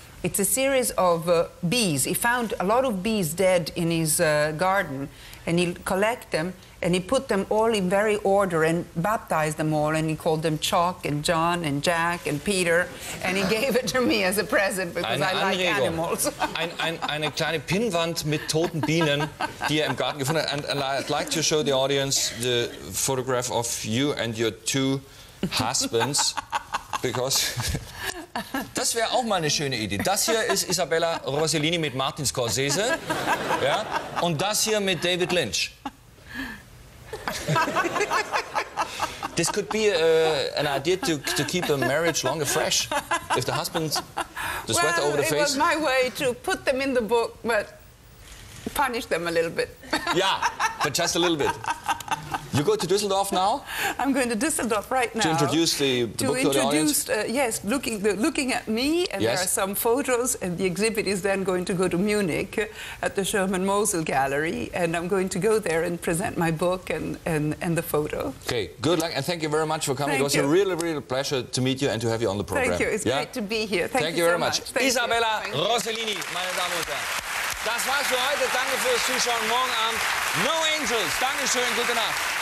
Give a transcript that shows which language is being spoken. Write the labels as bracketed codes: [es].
[en] It's a series of bees. He found a lot of bees dead in his garden, and he collected them, and he put them all in very order and baptized them all, and he called them Chuck and John and Jack and Peter, and he gave it to me as a present because I like animals. [de] Eine kleine Pinnwand mit toten Bienen, die er im Garten gefunden hat. [en] And I'd like to show the audience the photograph of you and your 2 husbands, because... [de] Das wäre auch mal eine schöne Idee. Das hier ist Isabella Rossellini mit Martin Scorsese, ja? Und das hier mit David Lynch. [en] This could be an idea to keep a marriage longer fresh. If the husbands the sweat over the face? It was my way to put them in the book, but punish them a little bit. Yeah, but just a little bit. You go to Düsseldorf now? I'm going to Düsseldorf right now. To introduce the book to the audience? Yes, looking at me, and there are some photos, and the exhibit is then going to go to Munich at the Sherman Mosel Gallery, and I'm going to go there and present my book and the photo. Okay, good luck, and thank you very much for coming. It was a really, really pleasure to meet you and to have you on the program. Thank you, it's great to be here. Thank you very much. [de] Isabella Rossellini, meine Damen und Herren. Das war's für heute. Danke fürs Zuschauen. Morgen Abend No Angels. Dankeschön, gute Nacht.